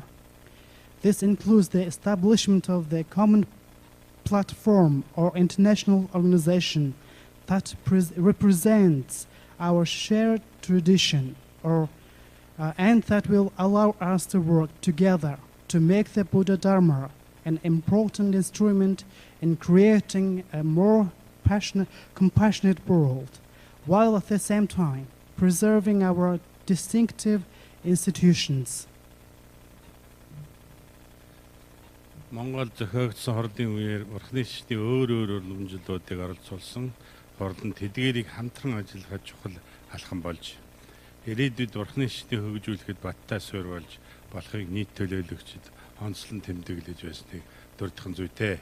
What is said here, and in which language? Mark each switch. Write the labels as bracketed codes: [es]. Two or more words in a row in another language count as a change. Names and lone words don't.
[en] This includes the establishment of the common platform or international organization that represents our shared tradition, or and that will allow us to work together to make the Buddha Dharma an important instrument in creating a more compassionate world, while at the same time preserving our distinctive institutions. [mn] Монгол зохиогдсон хордын үеэр Бурхны шишний өөр уламжлалуудыг оролцуулсан хордон тэдгээрийг хамтран ажиллахад чухал алхам болж ирээдүйд Бурхны шишний хөгжүүлэхэд баттай суурь болж болохыг нийт төлөөлөгчид онцлон тэмдэглэж байсныг дурдхан зүйтэй.